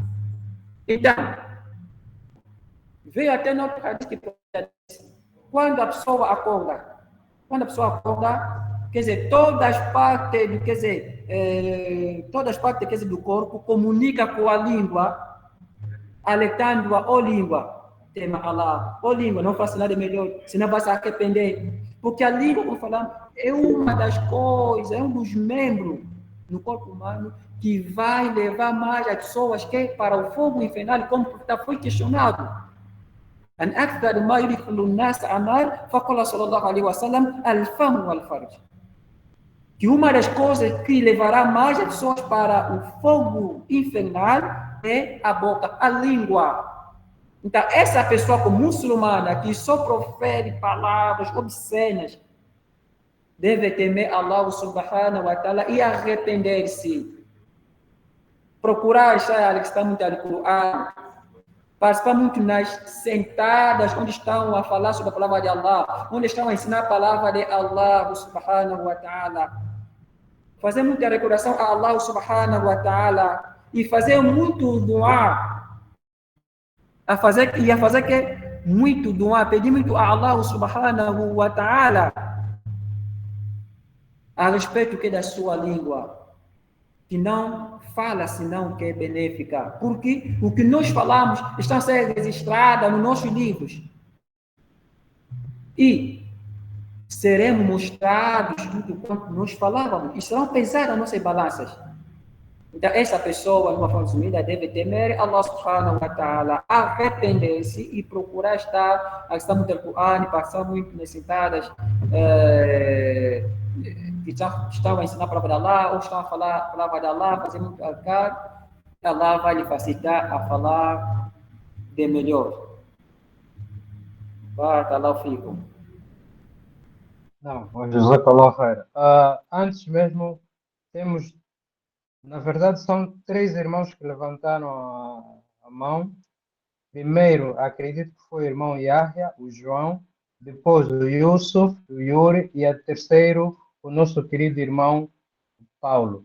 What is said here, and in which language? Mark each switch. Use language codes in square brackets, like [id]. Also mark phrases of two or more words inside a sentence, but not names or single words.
[pt] Então, veio até no hadith que quando a pessoa acorda, quer dizer, todas as partes, quer dizer, todas as partes, quer dizer, do corpo comunica com a língua, alertando-a, ó língua, tema Allah, ó língua, não faça nada melhor, senão vai se arrepender. Porque a língua, como falamos, é uma das coisas, é um dos membros no corpo humano que vai levar mais as pessoas que para o fogo infernal, como foi questionado. [ar] أن أكثر ما يدخل الناس النار فقال صلى الله عليه وسلم الفم والفرج. [pt] Que uma das coisas que levará mais as pessoas para o fogo infernal é a boca, a língua. Então, essa pessoa como muçulmana que só profere palavras obscenas deve temer Allah [ar] سبحانه وتعالى [pt] e arrepender-se. Procurar estar que está muito no Corão, participar muito nas sentadas onde estão a falar sobre a palavra de Allah, onde estão a ensinar a palavra de Allah [ar] سبحانه وتعالى. [pt] Fazer muita recordação a Allah [ar] سبحانه وتعالى [pt] e fazer muito dua. A fazer que muito dua, pedir muito a Allah [ar] سبحانه وتعالى [pt] a respeito que da sua língua, que não fala senão que é benéfica, porque o que nós falamos está sendo registrado nos nossos livros e seremos mostrados tudo quanto nós falávamos e serão pesadas as nossas balanças. Então essa pessoa, de uma forma resumida, deve temer Allah [ar] سبحانه وتعالى, [pt] arrepender-se e procurar estar muito no Corão, passar muito nas sentadas que estão a ensinar a palavra de Allah, ou estão a falar a palavra de Allah, fazer muito alcar, Allah vai lhe facilitar a falar de melhor. [ar] بارك الله فيكم. Não, جزاك الله خير. [pt] Antes mesmo, temos, na verdade, são 3 irmãos que levantaram a mão. Primeiro, acredito que foi o irmão Yahya, o João, depois o Yusuf, o Yuri, e a terceiro, o nosso querido irmão Paulo.